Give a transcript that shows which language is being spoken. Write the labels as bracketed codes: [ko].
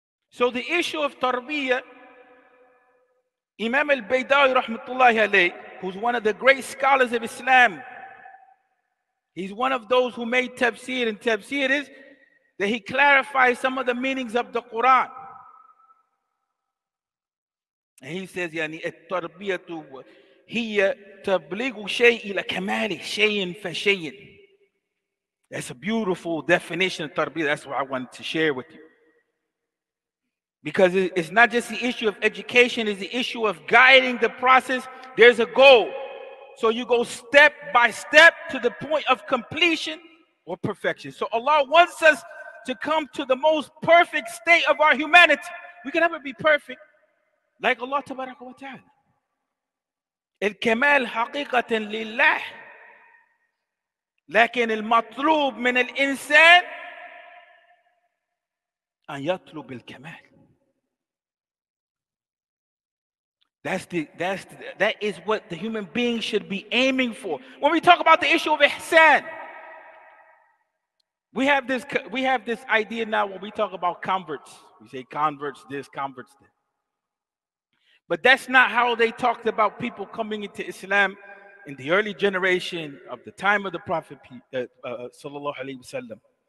[en] So the issue of tarbiyah, Imam al-Baydawi rahmatullahi alayh, who's one of the great scholars of Islam, he's one of those who made tafsir, and tafsir is that he clarifies some of the meanings of the Quran. And he says, [ar] يعني التربية هي تبليغ شيء إلى كماله شيء فشيء. [en] That's a beautiful definition of tarbiyah. That's what I wanted to share with you. Because it's not just the issue of education, it's the issue of guiding the process. There's a goal. So you go step by step to the point of completion or perfection. So Allah wants us to come to the most perfect state of our humanity. We can never be perfect like Allah Tabaraka wa Ta'ala. [ar] الكمال حقيقة لله لكن المطلوب من الإنسان أن يطلب الكمال. [en] That is what the human being should be aiming for. When we talk about the issue of ihsan, we have this idea now when we talk about converts. We say converts this, converts that. But that's not how they talked about people coming into Islam in the early generation of the time of the Prophet sallallahu alaihi wasallam.